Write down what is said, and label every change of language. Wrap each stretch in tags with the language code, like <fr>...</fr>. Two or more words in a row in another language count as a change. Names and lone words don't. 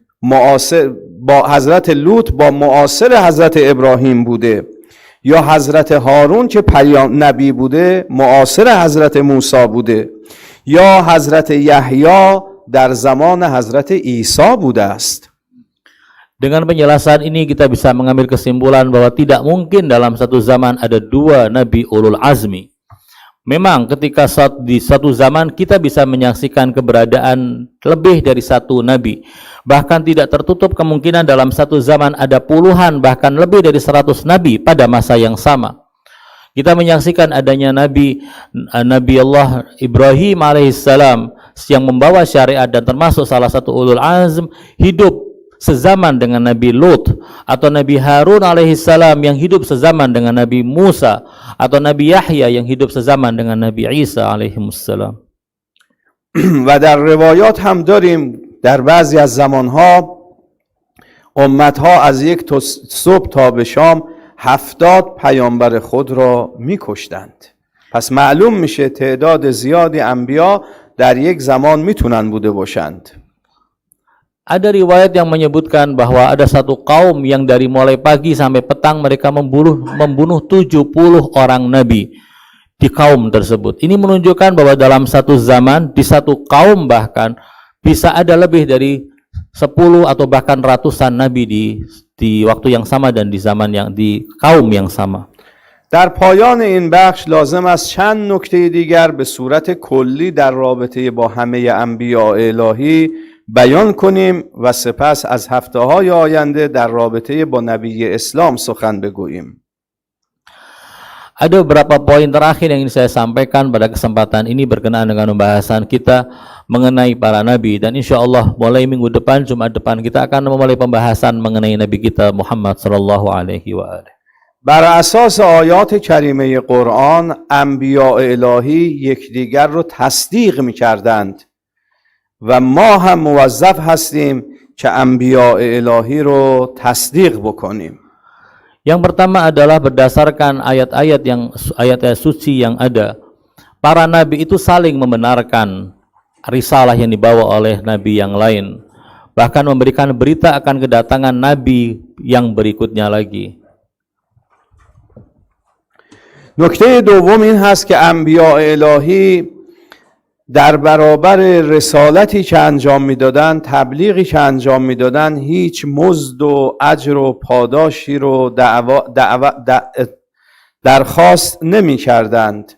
<fa>با معاصر حضرت ابراهیم بوده، یا حضرت هارون که نبی بوده معاصر حضرت موسی بوده، یا حضرت یحیی در زمان حضرت عیسی بوده است.</fa> <id>Dengan penjelasan ini kita bisa mengambil kesimpulan bahwa tidak mungkin dalam satu zaman ada 2 nabi</id> <ar>أولو العزم.</ar> <id>Memang ketika di satu zaman kita bisa menyaksikan keberadaan lebih dari 1 nabi. Bahkan tidak tertutup kemungkinan dalam satu zaman ada puluhan bahkan lebih dari 100 nabi pada masa yang sama. Kita menyaksikan adanya Nabi Allah Ibrahim alaihissalam yang membawa syariat dan termasuk salah satu</id> <ar>أولو العزم</ar> <id>hidup sezaman dengan Nabi Lut, atau Nabi Harun alaihissalam yang hidup sezaman dengan Nabi Musa, atau Nabi Yahya yang hidup sezaman dengan Nabi Isa alaihissalam.</id> <fa>و در روایات هم داریم در بعضی از زمانها امتها از یک صبح تا به شام 70 پیامبر خود را میکشتند. پس معلوم میشه تعداد زیادی انبیا در یک زمان میتونن بوده باشند.</fa> <id>Ada riwayat yang menyebutkan bahwa ada satu kaum yang dari mulai pagi sampai petang mereka membunuh 70 orang nabi di kaum tersebut. Ini menunjukkan bahwa dalam satu zaman, di satu kaum bahkan bisa ada lebih dari 10 atau bahkan ratusan nabi di waktu yang sama dan di zaman yang di kaum yang sama.</id> <fa>در پایان این بخش لازم است چند نکته دیگر به صورت کلی در رابطه با همه انبیاء الهی بیان کنیم و سپس از هفته‌های آینده در رابطه با نبی اسلام سخن بگوییم.</fa> <id>Ada beberapa poin terakhir yang ingin saya sampaikan pada kesempatan ini berkenaan dengan pembahasan kita mengenai para nabi, dan</id> <ar>إن شاء الله</ar> <id>mulai minggu depan, Jumat depan, kita akan memulai pembahasan mengenai nabi kita Muhammad</id> <ar>صلى الله عليه وآله.</ar> <fa>بر اساس آیات کریمه قرآن انبیاء الهی یکدیگر رو تصدیق می‌کردند و ما هم موظف هستیم که انبیاء الهی رو تصدیق بکنیم.</fa> <id>Yang pertama adalah berdasarkan ayat-ayat suci yang ada. Para nabi itu saling membenarkan risalah yang dibawa oleh nabi yang lain. Bahkan memberikan berita akan kedatangan nabi yang berikutnya lagi.</id> <fa>نکته دوم این هست که انبیاء الهی در برابر رسالتی که انجام میدادن، تبلیغی که انجام میدادن، هیچ مزد و اجر و پاداشی رو درخواست نمی کردند.</fa>